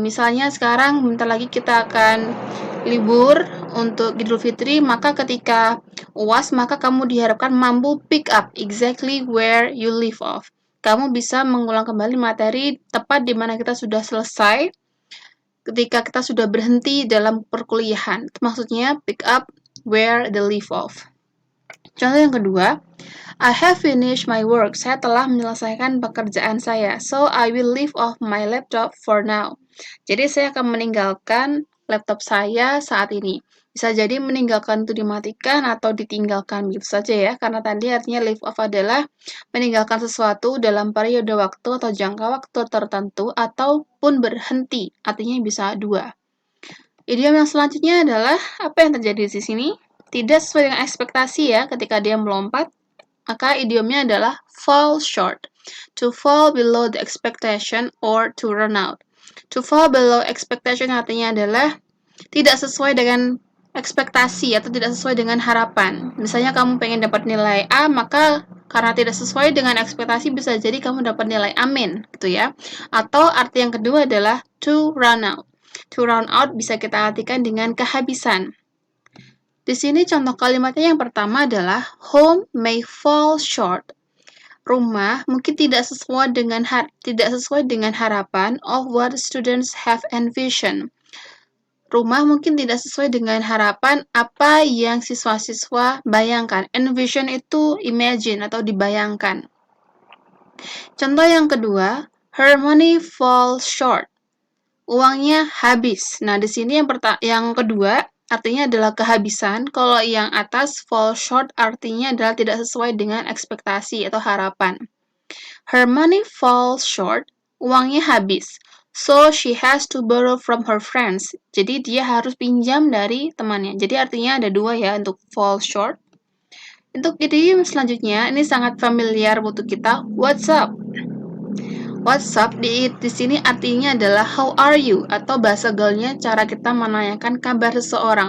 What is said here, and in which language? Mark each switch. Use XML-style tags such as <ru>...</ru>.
<id>Misalnya sekarang bentar lagi kita akan libur untuk Idul Fitri, maka ketika UAS maka kamu diharapkan mampu</id> <en>pick up exactly where you leave off.</en> <id>Kamu bisa mengulang kembali materi tepat di mana kita sudah selesai ketika kita sudah berhenti dalam perkuliahan. Maksudnya</id> <en>pick up where they leave off.</en> <id>Contoh yang kedua,</id> <en>I have finished my work.</en> <id>Saya telah menyelesaikan pekerjaan saya.</id> <en>So, I will leave off my laptop for now.</en> <id>Jadi, saya akan meninggalkan laptop saya saat ini. Bisa jadi meninggalkan itu dimatikan atau ditinggalkan, gitu saja ya. Karena tadi artinya leave off adalah meninggalkan sesuatu dalam periode waktu atau jangka waktu tertentu ataupun berhenti. Artinya bisa dua. Idiom yang selanjutnya adalah apa yang terjadi di sini? Tidak sesuai dengan ekspektasi ya ketika dia melompat. Maka idiomnya adalah fall short.</id> <en>To fall below the expectation or to run out.</en> <id>To fall below expectation artinya adalah tidak sesuai dengan ekspektasi atau tidak sesuai dengan harapan. Misalnya kamu pengen dapat nilai A, maka karena tidak sesuai dengan ekspektasi bisa jadi kamu dapat nilai amin, gitu ya. Atau arti yang kedua adalah to run out. To run out bisa kita artikan dengan kehabisan. Di sini contoh kalimatnya yang pertama adalah</id> <en>home may fall short.</en> <id>Rumah mungkin tidak sesuai dengan harapan</id> <en>of what students have envisioned.</en> <id>Rumah mungkin tidak sesuai dengan harapan apa yang siswa-siswa bayangkan. Envision itu imagine atau dibayangkan. Contoh yang kedua,</id> <en>her money falls short.</en> <id>Uangnya habis. Nah, di sini yang kedua artinya adalah kehabisan. Kalau yang atas fall short artinya adalah tidak sesuai dengan ekspektasi atau harapan.</id> <en>Her money falls short.</en> <id>Uangnya habis.</id> <en>So she has to borrow from her friends.</en> <id>Jadi dia harus pinjam dari temannya. Jadi artinya ada dua ya untuk fall short. Untuk idiom selanjutnya, ini sangat familiar untuk kita.</id> <en>What's up?</en> <id>What's up di sini artinya adalah</id> <en>how are you</en> <id>atau bahasa gaulnya cara kita menanyakan kabar seseorang.</id>